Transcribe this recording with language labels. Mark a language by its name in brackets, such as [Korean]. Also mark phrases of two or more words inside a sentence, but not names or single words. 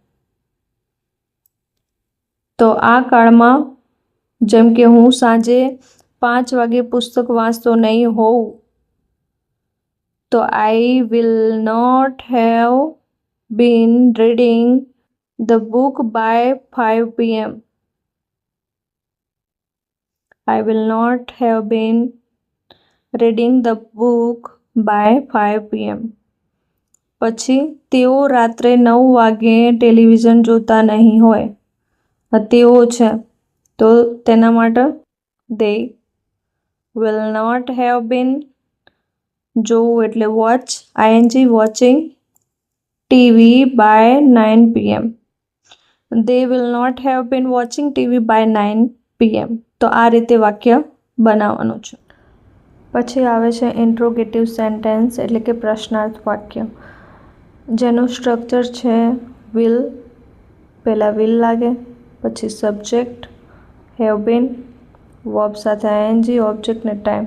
[Gujarati] તો આ કાળમાં જેમ કે હું સાંજે 5 વાગે પુસ્તક વાંચતો નહીં હોઉં, તો [English] I will not have been reading the book by 5 PM. I will not have been reading the book by 5 PM. [Gujarati] પછી તેઓ રાત્રે 9 વાગે ટેલિવિઝન જોતા નહીં હોય. તેઓ છે તો તેના માટે [English] they will not have been, [Gujarati] જોવું એટલે [English] વોચ, ing watching TV by 9 PM. They will not have been watching TV by 9 PM. [Gujarati] તો આ રીતે વાક્ય બનાવવાનું છે. પછી આવે છે [English] interrogative sentence [Gujarati] એટલે કે પ્રશ્નાર્થ વાક્ય, જેનું સ્ટ્રક્ચર છે વિલ, પહેલાં વિલ લાગે, પછી [English] subject have been, [Gujarati] વર્બ સાથે આઈએનજી, ઓબ્જેક્ટ ને ટાઈમ.